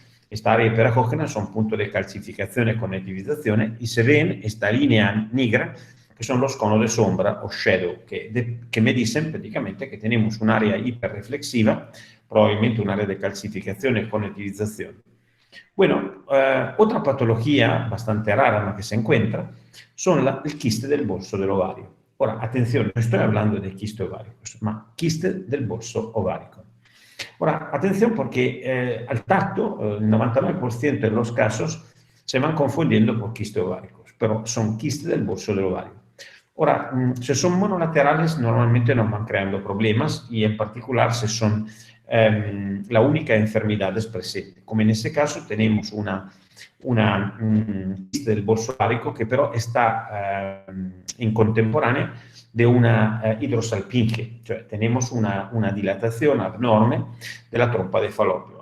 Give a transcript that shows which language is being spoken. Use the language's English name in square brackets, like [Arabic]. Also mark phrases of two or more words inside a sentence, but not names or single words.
[Spanish] esta área hiperacógena son puntos de calcificación y conectivización y se ven esta línea negra que son los conos de sombra o shadow, que me dicen prácticamente que tenemos un área hiperreflexiva, probablemente un área de calcificación y conectivización. Bueno, otra patología bastante rara que se encuentra son el quiste del bolso del ovario. Ahora, atención, no estoy hablando de quiste ovárico, ma quiste del bolso ovárico. Ahora, atención porque al tacto, el 99% de los casos se van confundiendo por quiste ováricos, pero son quiste del bolso del ovario. Ahora, si son monolaterales, normalmente no van creando problemas y en particular si son la única enfermedad es presente. Como en este caso tenemos una quiste del bolso ovárico que pero está en contemporánea de una hidrosalpinge, cioè tenemos una dilatación abnorme de la trompa de falopio.